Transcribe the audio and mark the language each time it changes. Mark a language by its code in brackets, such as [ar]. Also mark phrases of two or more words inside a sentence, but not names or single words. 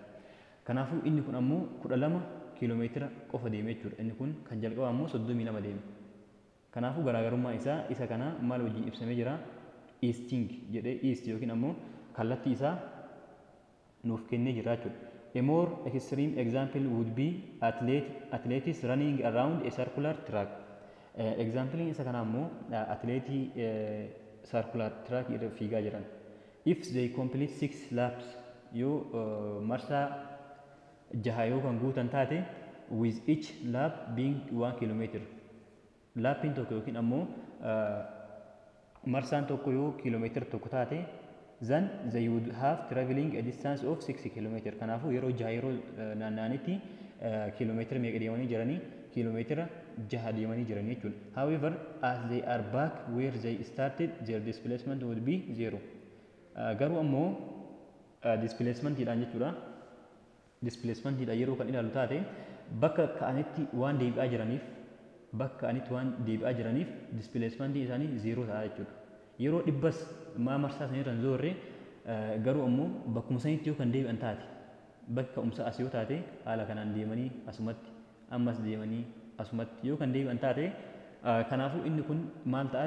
[om] Kanaafuu inni kun ammoo 12 kiiloomeetira qofa deeme jechuudha. Inni kun kan jalqaba ammoo 32 deeme. Kanaafuu garaagarummaa isaa isa kana maal wajjin ibsamee jira? Easting jedhee east yookiin ammoo kallattii isaa nuuf kennee jira jechuudha. [en] A more extreme example would be athletes running around a circular track. [om] Example isa kana ammoo athletii [en] circular track [om] irra fiigaa jiran. [en] If they complete 6 laps [om] yoo marsaa 6 yoo kan guutan taate [en] with each lap being 1 kilometer. [om] Lappiin tokko yookiin ammoo marsaan tokko yoo kiiloomeetira tokko taate [en] then they would have traveling a distance of 6 kilometer. [om] Kanaafuu yeroo 6 yeroo naanna'anitti kiiloomeetira meeqa deemanii jiranii? Kiiloomeetira 6 deemanii jiranii jechuudha. [en] However, as they are back where they started, their displacement would be 0. [om] Garuu ammoo displacementidhaan jechuudha. Displacementidha yeroo kan ilaalu taate bakka ka'anitti waan deebi'aa jiraniif displacementii isaanii 0 ta'a jechuudha. Yeroo dhibbas marsaa sanirra hin zoorre garuu ammoo bakkuma sanitti yoo kan deebi'an taate bakka ka'umsa as yoo taate haala kanaan deemanii asumatti ammas deemanii asumatti yoo kan deebi'an taate kanaafuu inni kun maal ta'a?